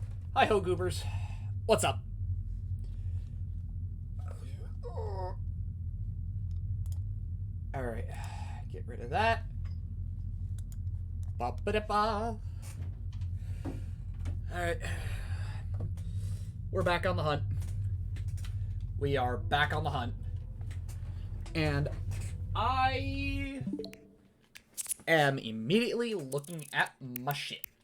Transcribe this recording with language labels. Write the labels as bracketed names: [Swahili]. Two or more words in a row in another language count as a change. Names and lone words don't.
[English] Hi ho, goobers. What's up? Alright, get rid of that. Ba-ba-da-ba. Alright. We're back on the hunt. We are back on the hunt. And I am immediately looking at my shit.